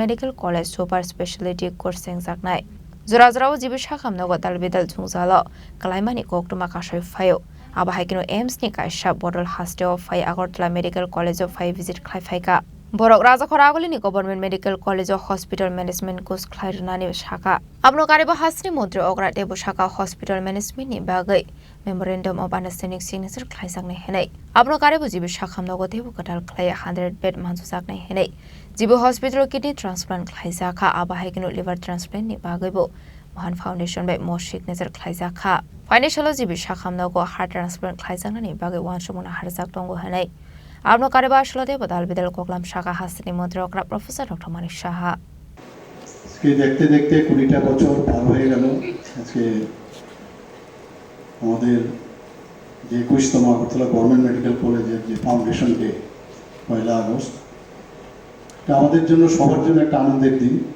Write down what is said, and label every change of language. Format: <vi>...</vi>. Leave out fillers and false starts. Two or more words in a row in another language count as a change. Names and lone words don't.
<en>medical college super speciality course</en> <trp>सेंजाकनाय जरा जराव जिबि साखामनगो दालबिदाल जुंजाल कलाइमानि कोक्टमा कासाय फायो आबहाय किनो एम्स नि काइसा बदल हास्टेव फाय आगरतला मेडिकल कलेज फाय विजिट खायफायका बरक राजाखरा आगुलिनि</trp> <en>government medical college hospital management course</en> <trp>खायरनानि शाखा आबनो कारेबा हास्रि मन्त्रि अग्रा देबो शाखा</trp> <en>hospital management</en> <trp>नि बागै</trp> <en>memorandum of understanding signature</en> <trp>खायजाकनाय हेनै आबनो कारेबो जिबि साखामनगो देबो गटाल खाय 100 बेड मानजुजाकनाय हेनै जिबि हॉस्पिटल</trp> <en>kidney transplant</en> <trp>खायजाखा आबहाय किनो</trp> <en>liver transplant</en> <trp>नि बागैबो महान फाउंडेशन बाय मो सिग्नेचर खायजाखा फाइनान्शियल जिबि साखामनगो</trp> <en>heart transplant</en> <trp>खायजाकनायनि बागै वानसुमना हारजाक दंगो हेनै आबनो कारेबा आशलदे बदाल बिदाल कोकलाम शाखा हास्रिनि मन्त्रि अग्रा प्रफेसर डक्टर मानिक साहा</trp> <bn>আজকে দেখতে দেখতে 20টা বছর পার হয়ে গেল আজকে আমাদের যে 21তম আগরতলা গভর্নমেন্ট মেডিকেল কলেজের যে</bn> <en>foundation day</en> <bn>1 আগস্ট এটা আমাদের জন্য সবার জন্য একটা আনন্দের দিন</bn>